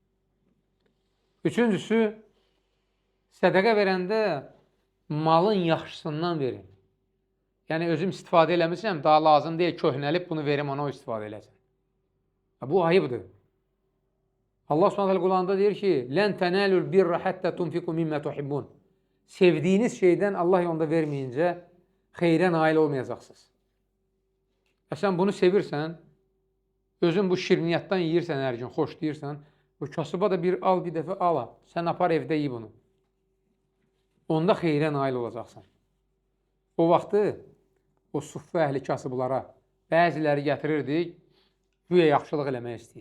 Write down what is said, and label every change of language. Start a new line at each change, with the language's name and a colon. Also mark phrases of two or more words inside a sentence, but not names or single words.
Azerbaijani: Üçüncüsü, sədəqə verəndə malın yaxşısından verin. Yəni, özüm istifadə eləmişəm, daha lazım deyil, köhnəlib bunu verim, ona o istifadə eləsin. Bu ayıbdır. Allah Subhanahu Qur'anda deyir ki,
Arabic: "لن تنالوا البر حتى تنفقوا مما تحبون."
Azerbaijani: Sevdiyiniz şeydən Allah yolunda verməyincə xeyrə nail olmayacaqsınız. Və sən bunu sevirsən, özün bu şirniyyatdan yeyirsən hər gün, xoş deyirsən, bu kasıba da bir al, bir dəfə ala. Sən apar evdə yiy bunu. Onda xeyrə nail olacaqsan. O vaxtı o suffə əhli kasıblara bəziləri gətirirdik, güya yaxşılıq eləmək istəyir.